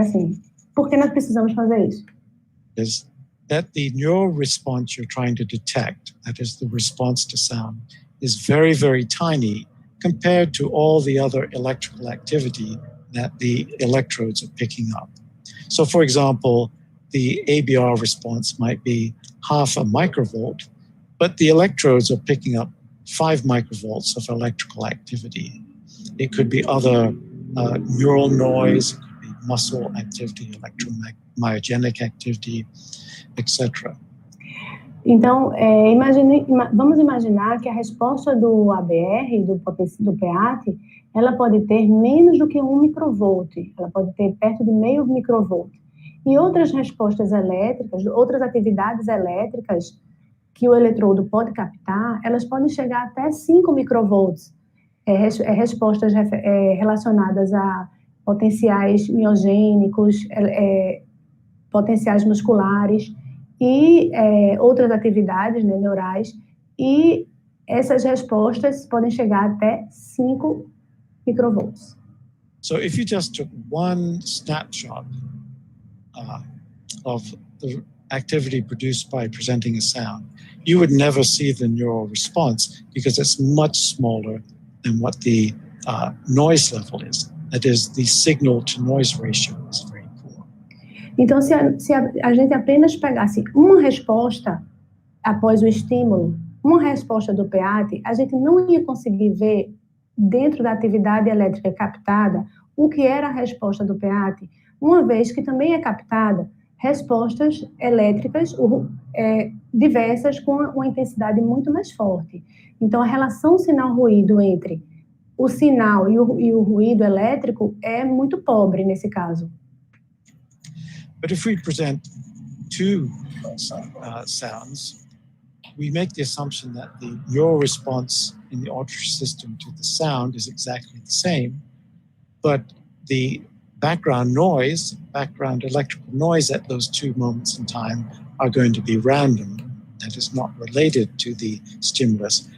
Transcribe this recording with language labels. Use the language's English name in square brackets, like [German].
[Portuguese] Assim, por que nós precisamos fazer isso? [English] Is that the neural response you're trying to detect, that is the response to sound, is very, very tiny compared to all the other electrical activity that the electrodes are picking up. So, for example, the ABR response might be half a microvolt, but the electrodes are picking up 5 microvolts of electrical activity. It could be other neural noise, it could be muscle activity, electromyogenic activity, etc. [Portuguese] Então, vamos imaginar que a resposta do ABR, do PEATE, ela pode ter menos do que 1 microvolt, ela pode ter perto de meio microvolt. E outras respostas elétricas, outras atividades elétricas que o eletrodo pode captar, elas podem chegar até 5 microvolts. Respostas relacionadas a potenciais miogênicos, potenciais musculares e outras atividades, né, neurais, e essas respostas podem chegar até 5 microvolts. [English] So if you just took one snapshot of the activity produced by presenting a sound, you would never see the neural response because it's much smaller than what the noise level is. That is, the signal-to-noise ratio is very poor. [Portuguese] Então, se a gente apenas pegasse uma resposta após o estímulo, uma resposta do PEATE, a gente não ia conseguir ver dentro da atividade elétrica captada o que era a resposta do PEATE, uma vez que também é captada respostas elétricas diversas com uma intensidade muito mais forte. Então, a relação sinal-ruído entre o sinal e o ruído elétrico é muito pobre nesse caso. [English] But if we present two sounds, we make the assumption that the neural response in the auditory system to the sound is exactly the same, but the background electrical noise at those two moments in time are going to be random, that is not related to the stimulus.